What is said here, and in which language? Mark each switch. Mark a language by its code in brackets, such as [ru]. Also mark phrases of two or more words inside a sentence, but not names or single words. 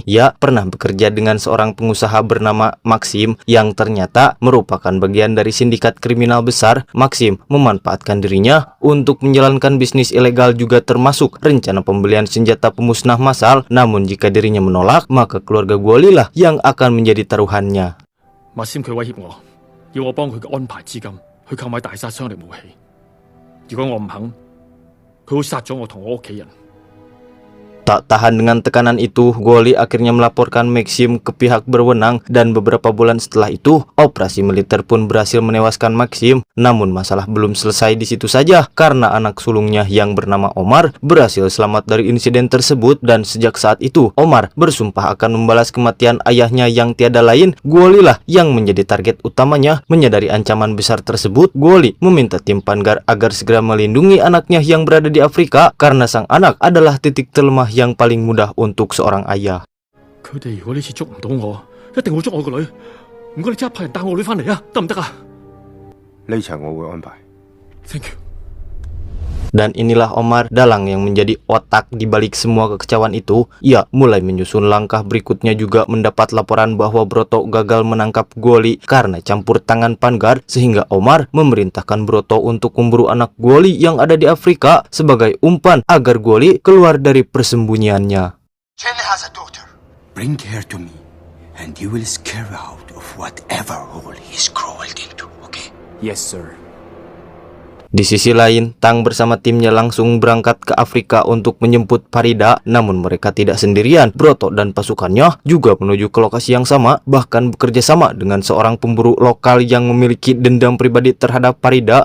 [id] Ia pernah bekerja dengan seorang pengusaha bernama Maxim yang ternyata merupakan bagian dari sindikat kriminal besar. Maxim memanfaatkan dirinya untuk menjalankan bisnis ilegal, juga termasuk rencana pembelian senjata pemusnah massal. Namun jika dirinya menolak, maka keluarga Guoli lah yang akan menjadi taruhannya. [yue] Maxim 佢威脅我，要我幫佢安排資金去購買大殺傷力武器。如果我唔肯，佢會殺咗我同我屋企人。 [id] Tak tahan dengan tekanan itu, Guoli akhirnya melaporkan Maxim ke pihak berwenang, dan beberapa bulan setelah itu, operasi militer pun berhasil menewaskan Maxim. Namun masalah belum selesai di situ saja, karena anak sulungnya yang bernama Omar berhasil selamat dari insiden tersebut. Dan sejak saat itu, Omar bersumpah akan membalas kematian ayahnya yang tiada lain. Guoli lah yang menjadi target utamanya. Menyadari ancaman besar tersebut, Guoli meminta tim Vanguard agar segera melindungi anaknya yang berada di Afrika, karena sang anak adalah titik terlemah yang paling mudah untuk seorang ayah. [yue] 佢哋如果呢次捉唔到我，一定會捉我個女。唔該，你即刻派人帶我女翻嚟啊，得唔得啊？呢場我會安排。 [en] Thank you。 [id] Dan inilah Omar, dalang yang menjadi otak di balik semua kekecauan itu. Ia mulai menyusun langkah berikutnya, juga mendapat laporan bahwa Broto gagal menangkap Guoli karena campur tangan Vanguard. Sehingga Omar memerintahkan Broto untuk memburu anak Guoli yang ada di Afrika sebagai umpan agar Guoli keluar dari persembunyiannya. [en] Chen has a daughter. Bring her to me, and you will scare her out of whatever hole he's crawled into, okay? Yes, sir。 [id] Di sisi lain, Tang bersama timnya langsung berangkat ke Afrika untuk menjemput Farida. Namun mereka tidak sendirian. Broto dan pasukannya juga menuju ke lokasi yang sama, bahkan bekerja sama dengan seorang pemburu lokal yang memiliki dendam pribadi terhadap Farida.